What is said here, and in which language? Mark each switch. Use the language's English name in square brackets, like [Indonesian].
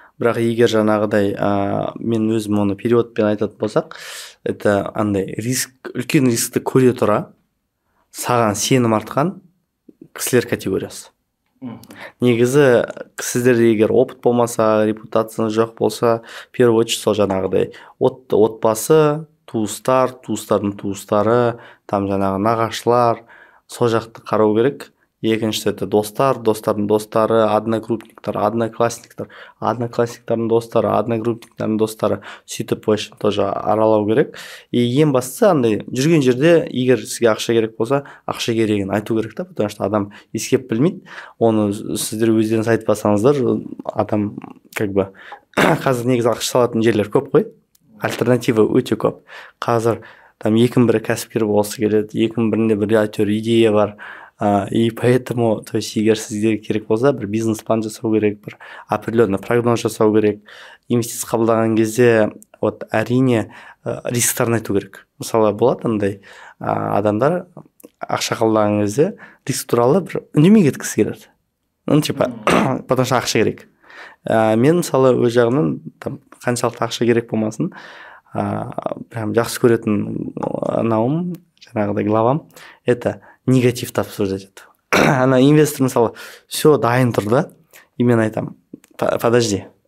[Kazakh] Бірақ егер жаңағыдай мен өзім оны переводпен айтатын болсақ, это андай үлкен рискті көре тұра саған сенім артқан кісілер категориясы. Негізі сіздерде егер опыт болмаса, репутацияңыз жоқ болса, [Russian] первый очередь [Kazakh] сол жаңағыдай отбасы, туыстар, туыстардың туыстары, там жаңағы нағашылар, сол жақты қарау керек. Екіншісі это достар, достардың достары, одногруппниктар, одноклассниктардың достары, одногруппниктардың достары, сөйтіп вообще тоже аралау керек. И ең бастысы андай жүрген жерде егер сізге ақша керек болса, ақша керегін айту керек та, [Russian] потому что [Kazakh] адам ескеп білмейді. Оны сіздер өздеріңіз айтпасаңыздар, адам как бы қазір негізі ақша салатын жерлер көп қой. Альтернатива өте көп. Қазір там екінің бірі кәсіпкер болғысы келеді, екінің бірінде бір әйтеуір идея бар. [Russian] И поэтому, то есть [Kazakh] егер сізге керек болса, бір бизнес-план жасау керек, бір определенный прогноз жасау керек. Инвестиция қабылдаған кезде вот әрине рисктарын айту керек. Мысалы болады андай адамдар ақша қабылдаған кезде риск туралы бір үндемей кеткісі келеді. [Russian] Ну типа потому что [Kazakh] ақша керек. Мен мысалы өз жағымнан қаншалықты ақша керек болмасын, прям жақсы көретін науым, жаңағыдай главам, это негативті обсуждать ету. Ана инвестор мысалы все дайын тұр да, и мен айтам, подожди.